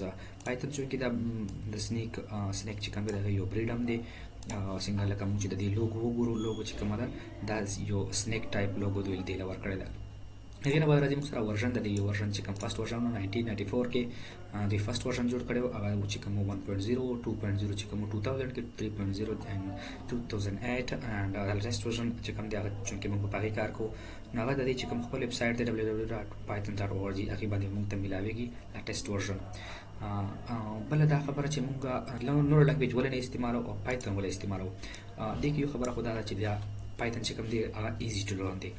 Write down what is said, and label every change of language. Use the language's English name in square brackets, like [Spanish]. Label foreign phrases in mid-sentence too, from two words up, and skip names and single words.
[Pashto] پایتن چونکې دا د سنیک چې کوم دی د هغې یو بریډ هم دی. څنګه لکه موږ چې د دې لوګو وګورو، لوګو چې کومه ده دا یو [English] snake type logo [Pashto] دوی دې له ورکړې ده. هغې نه بعد راځي موږ سره ورژن د دې یو ورژن چې کوم [English] first version [Pashto] و 1994 کې دوی [English] first version [Pashto] جوړ کړی و. هغه چې کوم 1.0 2.0 چې کوم 2000 کې 3.0 [English] and 2008 and the latest version [Pashto] چې کوم دی هغه چونکې موږ په هغې کار کوو. نو هغه د دې چې کوم خپل ویب سایټ دی www.python.org هغې باندې موږ ته میلاویږي [English] latest version. [Pashto] بله دا خبره چې موږ نور لنګویج ولې نه استعمالوو او پایتن ولې استعمالوو، دې کې یو خبره خو دا ده چې دا پایتن چې کوم دی هغه [English] easy to learn [Pashto] دی.